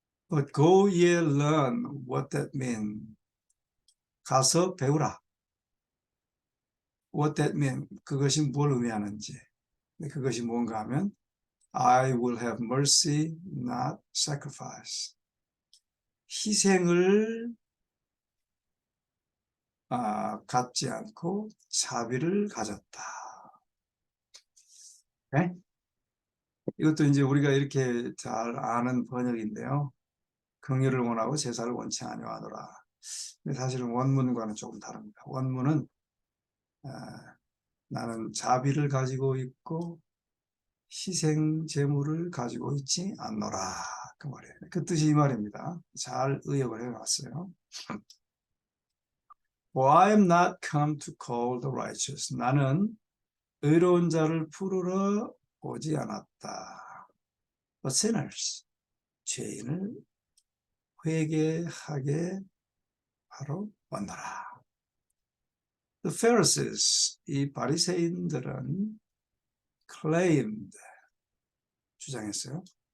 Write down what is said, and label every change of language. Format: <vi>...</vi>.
<en>But go ye learn what that means.</en> <ko>가서 배우라.</ko> <en>What that means.</en> <ko>그것이 뭘 의미하는지. 그것이 뭔가 하면</ko> <en>I will have mercy, not sacrifice.</en> <ko>희생을 갖지 않고 자비를 가졌다. 네? 이것도 이제 우리가 이렇게 잘 아는 번역인데요. 긍휼을 원하고 제사를 원치 아니하노라. 사실은 원문과는 조금 다릅니다. 원문은 나는 자비를 가지고 있고 희생 제물을 가지고 있지 않노라. 그 말이에요. 그 뜻이 이 말입니다. 잘 의역을 해놨어요.</ko> <en>For I am not come to call the righteous.</en> <ko>나는 의로운 자를 부르러 오지 않았다.</ko> <en>But sinners.</en> <ko>죄인을 회개하게 하러 왔노라. The Pharisees, 이 바리새인들은 claimed, 주장했어요.</ko>